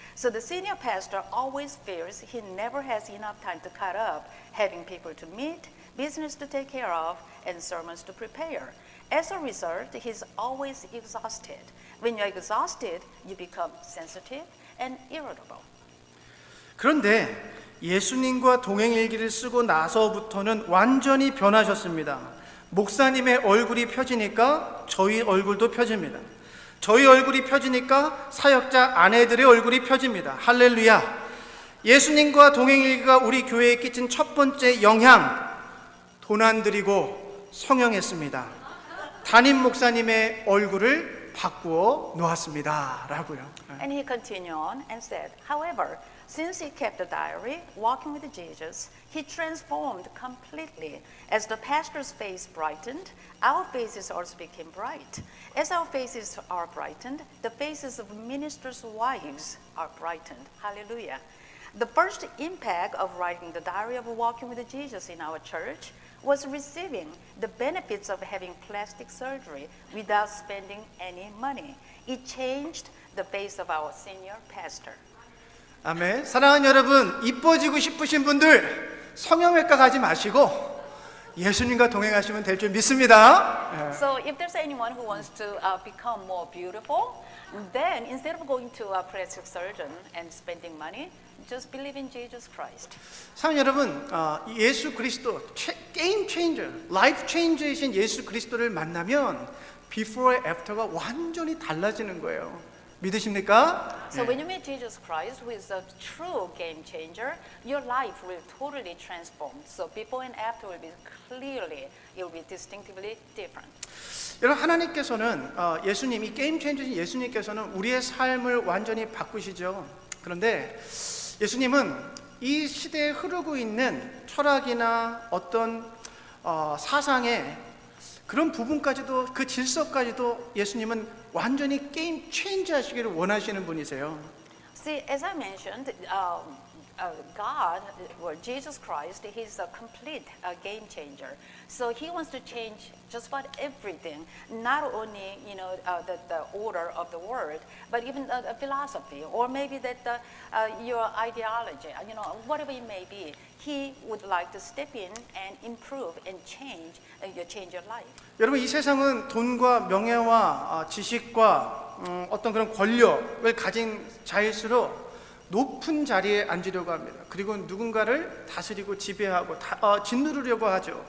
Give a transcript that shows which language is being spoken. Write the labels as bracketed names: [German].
[English] So the senior pastor always fears he never has enough time to cut up, having people to meet, business to take care of, and sermons to prepare. As a result, he's always exhausted. When you're exhausted, you become sensitive and irritable. [Korean] 그런데 예수님과 동행일기를 쓰고 나서부터는 완전히 변하셨습니다. 목사님의 얼굴이 펴지니까 저희 얼굴도 펴집니다. 저희 얼굴이 펴지니까 사역자 아내들의 얼굴이 펴집니다. 할렐루야. 예수님과 동행일기가 우리 교회에 끼친 첫 번째 영향, 돈 안 들이고 성형했습니다. 담임 목사님의 얼굴을 바꾸어 놓았습니다. 라고요. [English] And he continued on and said, however, since he kept the diary, walking with Jesus, he transformed completely. As the pastor's face brightened, our faces also became bright. As our faces are brightened, the faces of ministers' wives are brightened. Hallelujah. The first impact of writing the diary of walking with Jesus in our church was receiving the benefits of having plastic surgery without spending any money. It changed the face of our senior pastor. [Korean] 아멘. 사랑하는 여러분, 이뻐지고 싶으신 분들 성형외과 가지 마시고 예수님과 동행하시면 될 줄 믿습니다. [English] So if there's anyone who wants to become more beautiful, then instead of going to a plastic surgeon and spending money, just believe in Jesus Christ. [Korean] 사랑하는 여러분, 예수 그리스도 게임 체인저, 라이프 체인저이신 예수 그리스도를 만나면 [English] before and after [Korean] 가 완전히 달라지는 거예요. 믿으십니까? [English] So when you meet Jesus Christ, who is a true game changer, your life will totally transform. So before and after will be clearly, it will be distinctively different. [Korean] 여러분, 하나님께서는 예수님, 이 게임 체인저신 예수님께서는 우리의 삶을 완전히 바꾸시죠. 그런데 예수님은 이 시대에 흐르고 있는 철학이나 어떤 사상의 그런 부분까지도, 그 질서까지도 예수님은 완전히 게임 체인지 하시기를 원하시는 분이세요. [English] See, as I mentioned, God, or Jesus Christ, He's a complete game changer. So He wants to change just about everything, not only the order of the world, but even the philosophy, or maybe that your ideology, whatever it may be. He would like to step in and improve and change your life. [Korean] 여러분, 이 세상은 돈과 명예와 지식과 어떤 그런 권력을 가진 자일수록 높은 자리에 앉으려고 합니다. 그리고 누군가를 다스리고 지배하고 짓누르려고 하죠.